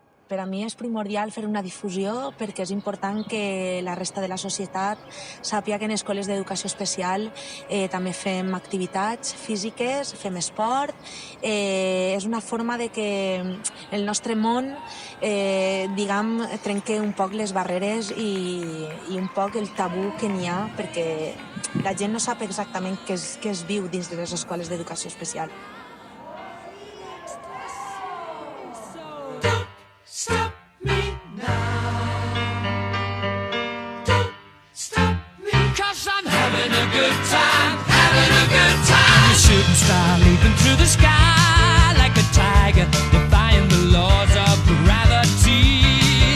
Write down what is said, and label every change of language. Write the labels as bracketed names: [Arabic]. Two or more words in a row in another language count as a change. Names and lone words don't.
[Catalan] Per a mi és primordial fer una difusió perquè és important que la resta de la societat sàpiga que en escoles d'educació especial també fem activitats físiques, fem esport. És una forma de que el nostre món trenque un poc les barreres i un poc el tabú que n'hi ha, perquè la gent no sap exactament què es viu dins de les escoles d'educació especial. [English] Stop me now. Don't stop me, 'cause I'm having a good time, having a good time. I'm a shooting star leaping through the sky like a tiger, defying the laws of gravity.